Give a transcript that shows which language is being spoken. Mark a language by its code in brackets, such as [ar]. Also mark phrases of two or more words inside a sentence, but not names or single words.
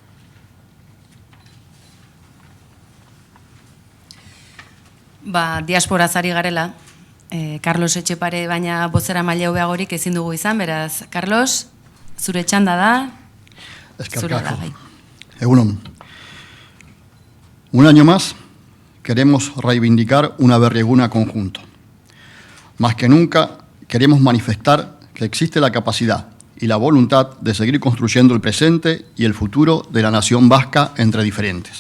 [eu] Diasporaz ari garela, Carlos Etxepare baina bozera maila hobeagorik ezin dugu izan, beraz, Carlos, zure txanda da, zure da gai. Egunon. [es] Un año más queremos reivindicar una berrieguna conjunto. Más que nunca queremos manifestar que existe la capacidad y la voluntad de seguir construyendo el presente y el futuro de la nación vasca entre diferentes.